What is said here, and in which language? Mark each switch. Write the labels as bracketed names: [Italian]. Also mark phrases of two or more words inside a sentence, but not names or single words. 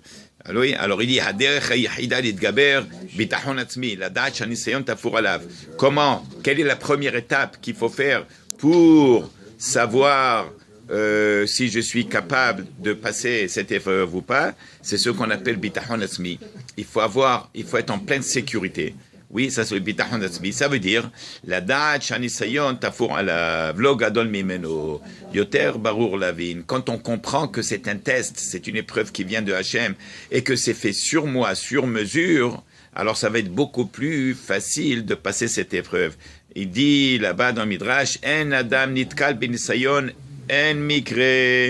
[French] Alors il dit, comment, quelle est la première étape qu'il faut faire pour savoir si je suis capable de passer cette épreuve ou pas? C'est ce qu'on appelle [Hebrew] ביטחון עצמי. [French] Il faut être en pleine sécurité. Oui, ça c'est le [Hebrew] ביטחון עצמי. [French] Ça veut dire la [Hebrew] דעת שהניסיון תפור עליו לא גדול ממנו יותר ברור לבן. [French] Quand on comprend que c'est un test, c'est une épreuve qui vient de Hachem et que c'est fait sur moi, sur mesure, alors ça va être beaucoup plus facile de passer cette épreuve. Il dit là-bas dans Midrash, [Hebrew] אין אדם נתקל בניסיון אין מקרה.